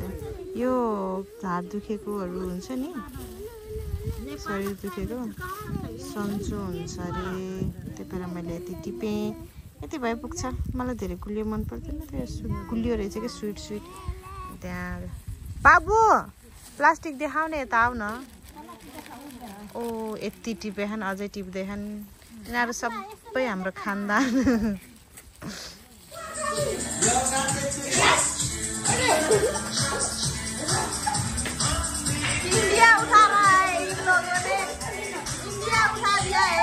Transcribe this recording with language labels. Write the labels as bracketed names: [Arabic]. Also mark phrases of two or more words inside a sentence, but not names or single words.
[Nepali] यो हात दुखेकोहरू हुन्छ नि, शरीर दुखेको सन्चो हुन्छ अरे, त्यही भएर मैले यति टिपेँ। यति भए पुग्छ। मलाई धेरै गुलियो मन पर्दैन, त्यो गुलियो रहेछ कि [English] sweet sweet. [Nepali] त्यहाँ बाबु प्लास्टिक देखाउने, यता आऊ न। ओ यति टिपेछन्, अझै टिप्दैछन्। यिनीहरू सबै हाम्रो खानदान। [Hindi] इंडिया उठा रहा है इन लोगों ने, इंडिया उठा दिया है।